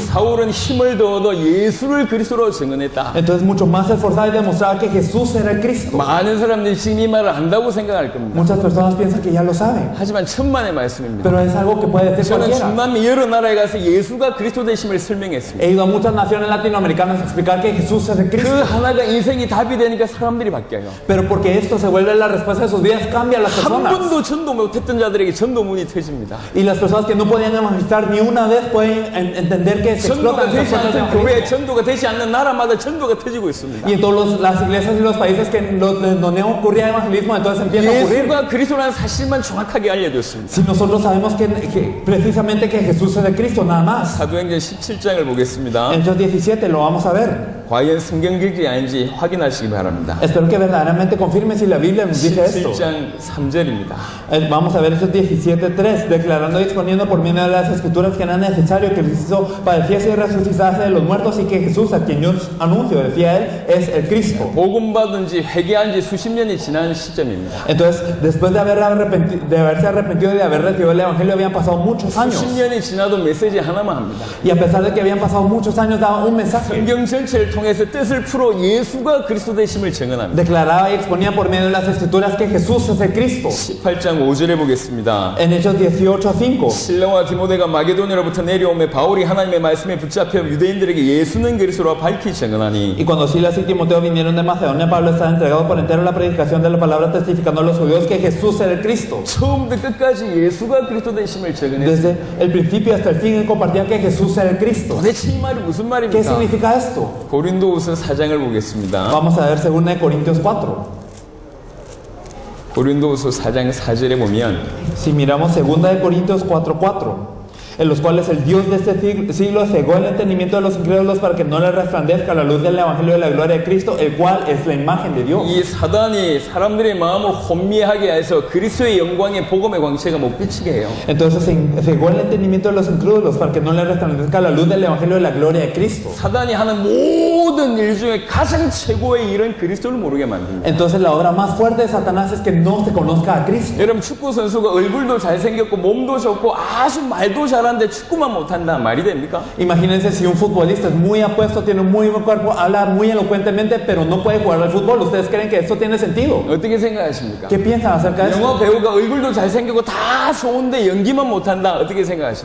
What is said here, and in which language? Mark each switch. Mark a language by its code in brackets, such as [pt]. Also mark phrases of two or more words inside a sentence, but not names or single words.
[ko] 사울은 힘을 더 얻어 예수를 그리스도로 증언했다. [es] Entonces mucho más se esforzaba y demostraba que Jesús era el Cristo. [ko] 많은 사람들이 지금 이 말을 안다고 생각할 겁니다. [es] Muchas personas piensan que ya lo saben, [ko] 하지만 천만의 말씀입니다. [es] pero es algo que puede decir [ko] 저는 [es] cualquiera. [ko] 중남미 여러 나라에 가서 예수가 그리스도 되심을 설명했습니다. [es] He ido a muchas naciones latinoamericanas a explicar que Jesús es el [ko] 그 [es] Cristo. [ko] 하나가 인생이 답이 되니까 사람들이 바뀌어요. [es] Pero porque esto se vuelve la respuesta de sus vidas, cambia a las [ko] 한 [es] personas. [ko] 번도 전도 못했던 자들에게 전도문이 터집니다. [es] Y las personas que no podían evangelizar ni una vez pueden entender que se [ko] 전도가 [es] explotan esas [ko] 되지 [es] puertas de [ko] 않던 교회, [es] evangelismo. [ko] 전도가 되지 않는 나라마다 전도가 터지고 있습니다. [es] Y en todas las iglesias y los países que donde no ocurría evangelismo, entonces empieza a ocurrir. [ko] 예수가 그리스도라는 사실만 정확하게 알려줬습니다. [es] Si nosotros sabemos que precisamente que Jesús es el Cristo, nada más. [ko] 사도행전 17장을 보겠습니다. [es] En Hechos 17 lo vamos a ver. [ko] 과연 성경적이 아닌지 확인하시기 바랍니다. [es] Espero que verdaderamente confirme si la Biblia nos dice esto. [ko] 17장 3절입니다. [es] Vamos a ver Hechos 17:3, declarando y exponiendo por medio de las escrituras que era necesario que Cristo padeciese y resucitase de los muertos y que Jesús, a quien yo anuncio, decía él, es el Cristo. [ko] 복음 받은 지 회개한 지 수십 년이 지난 시점입니다. [es] Entonces, después de haberse arrepentido y de haber recibido el Evangelio, habían pasado muchos años. [ko] 수십 년이 지나도 메시지 하나만 합니다. [es] Y a pesar de que habían pasado muchos años, daba un mensaje. [ko] 성경 전체를 통해서 뜻을 풀어 예수가 그리스도 되심을 증언합니다. [es] Declaraba y exponía por medio de las escrituras que Jesús es el Cristo. [ko] 18장 5절에 보겠습니다. [es] En Hechos 18:5. [ko] 실라와 디모데가 마게도냐로부터 내려오매 바울이 하나님의 말씀에 붙잡혀 유대인들에게 예수는 그리스도라 밝히 증언하니 [es] Y cuando Silas y Timoteo vinieron de Macedonia, Pablo estaba entregado por entero a la predicación de la palabra, testificando a los judíos que Jesús era el Cristo. [ko] 처음부터 끝까지 예수가 그리스도 되심을 증언했습니다. [es] Desde el principio hasta el fin, él compartía que Jesús era el Cristo. [ko] 도대체 이 말이 무슨 [es] ¿Qué [ko] 말입니까? [es] significa esto? [ko] 고린도후서 4장을 보겠습니다. [es] Vamos a ver 2 Corintios 4. [ko] 고린도후서 4장 4절에 보면 [es] Si miramos 2 Corintios 4:4, en los cuales el Dios de este siglo cegó el entendimiento de los incrédulos para que no les resplandezca la luz del Evangelio de la gloria de Cristo, el cual es la imagen de Dios. [ko] 이 사단이 사람들의 마음을 혼미하게 해서 그리스도의 영광의 복음의 광채가 못 비치게 해요. [es] Entonces cegó el entendimiento de los incrédulos para que no les resplandezca la luz del Evangelio de la gloria de Cristo. [ko] 사단이 하는 모든 일 중에 가장 최고의 일은 그리스도를 모르게 만듭니다. [es] Entonces la obra más fuerte de Satanás es que no se conozca a Cristo. [ko] 여러분 축구 선수가 얼굴도 잘생겼고 몸도 좋고 아주 말도 잘하는데 축구만 못한다 말이 됩니까? [es] Imagínense si un futbolista es muy apuesto, tiene un muy buen cuerpo, habla muy elocuentemente, pero no puede jugar al fútbol. ¿Ustedes creen que esto tiene sentido? [ko] 어떻게 생각하십니까? [es] ¿Qué piensan acerca de [ko] 영화 [es] esto? [ko] 배우가 얼굴도 잘생기고 다 좋은데 연기만 못한다 어떻게 생각하십니까?